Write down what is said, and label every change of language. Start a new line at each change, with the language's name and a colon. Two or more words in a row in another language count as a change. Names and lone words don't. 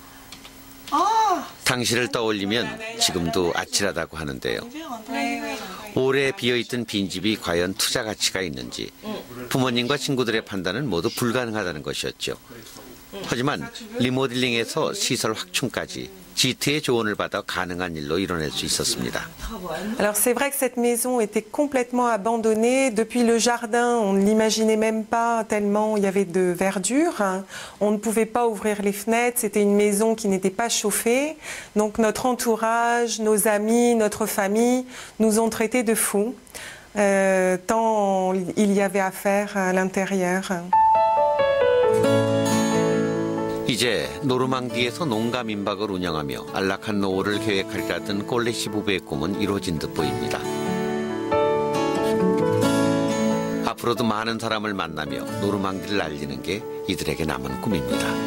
Korean: 당시를 떠올리면 지금도 아찔하다고 하는데요. 오래 비어있던 빈집이 과연 투자 가치가 있는지 부모님과 친구들의 판단은 모두 불가능하다는 것이었죠. 하지만 리모델링에서 시설 확충까지 지트의 조언을 받아 가능한 일로 이뤄낼 수 있었습니다.
French: Alors c'est vrai que cette maison était complètement abandonnée. Depuis le jardin, on ne l'imaginait même pas tellement il y avait de verdure. On ne pouvait pas ouvrir les fenêtres. C'était une maison qui n'était pas chauffée. Donc notre entourage, nos amis, notre famille nous ont traités de fous. Tant il y avait à faire à l'intérieur.
Korean: 이제 노르망디에서 농가 민박을 운영하며 안락한 노후를 계획하리라던 꼴레시 부부의 꿈은 이루어진 듯 보입니다. 앞으로도 많은 사람을 만나며 노르망디를 알리는 게 이들에게 남은 꿈입니다.